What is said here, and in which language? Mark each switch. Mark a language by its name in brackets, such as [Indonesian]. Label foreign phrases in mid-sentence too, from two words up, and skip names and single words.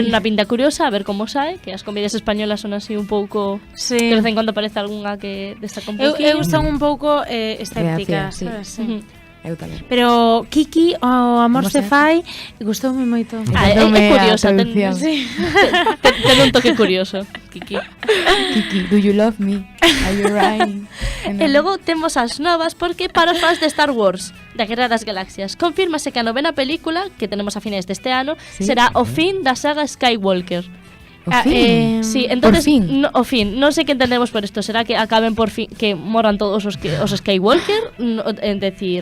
[Galician] Ten unha pinta curiosa, a ver como sae, que as comedias españolas son así un pouco... Sí. De vez en cuando aparece algunha que destaca un Eu pouquinho. son un pouco escéptica, Reacción, sí. sabes? Sí. Ujú. Eu tamén. Pero Kiki, o Amor Como se se fai, gustoume moito. Ah, é Encantoume a curiosa, ten, traducción. ten un toque curioso, Kiki. [English] Kiki, do you love me? Are you right? [Galician] E logo temos as novas porque para os fans de Star Wars, da Guerra das Galaxias, confírmase que a novena película, que tenemos a finais deste ano, Sí. será o fin da saga Skywalker. O fin. Sí, entonces Por fin. o fin, non sei que entendemos por isto, será que acaben por fin que moran todos os Skywalker, [Spanish] en decir,